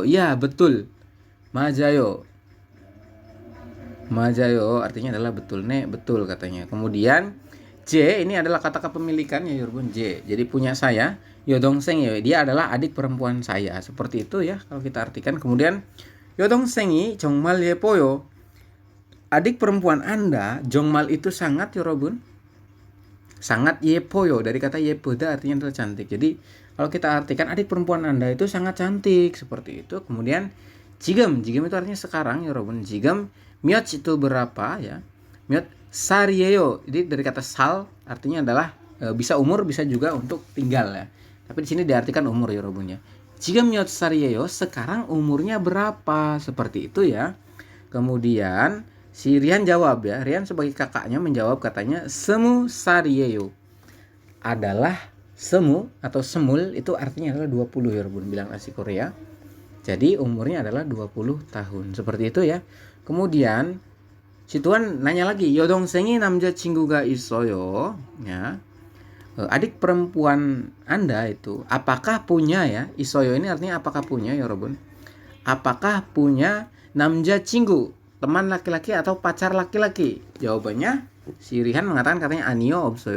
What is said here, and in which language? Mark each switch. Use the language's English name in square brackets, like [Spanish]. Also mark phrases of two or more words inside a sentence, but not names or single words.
[Indonesian] Ya, betul. Majayo. Majayo artinya adalah betul, ne, betul katanya. Kemudian J ini adalah kata kepemilikan ya Yorbun, J. Jadi punya saya, yodongseng ya, dia adalah adik perempuan saya. Seperti itu ya kalau kita artikan. [Korean] Kemudian yodongseng이 정말 예뻐요. [Indonesian] Adik perempuan Anda, 정말 itu sangat ya Robun. Sangat 예뻐요 dari kata 예쁘다 artinya adalah cantik. Jadi kalau kita artikan adik perempuan Anda itu sangat cantik seperti itu. Kemudian 지금 itu artinya sekarang ya Robun. [Korean] 지금 몇 [Indonesian] itu berapa ya. [Korean] 몇 살이에요. [Indonesian] Jadi dari kata sal artinya adalah bisa umur, bisa juga untuk tinggal ya. Tapi di sini diartikan umur ya Robun ya. [Korean] 지금 몇 살이에요. [Indonesian] Sekarang umurnya berapa? Seperti itu ya. Kemudian si Rian jawab ya. Rian sebagai kakaknya menjawab katanya [Korean] 스무 살이에요. [Indonesian] Adalah semu atau semul itu artinya adalah 20 ya Robun, bilang asli Korea. Jadi umurnya adalah 20 tahun. Seperti itu ya. Kemudian si Tuan nanya lagi, [Korean] yodongseng이 남자친구가 있어요. [Indonesian] Ya. Adik perempuan Anda itu apakah punya ya? Isoyo ini artinya apakah punya ya Robun? Apakah punya 남자친구, teman laki-laki atau pacar laki-laki? Jawabannya si Rihan mengatakan katanya [Korean] 아니오 없어요.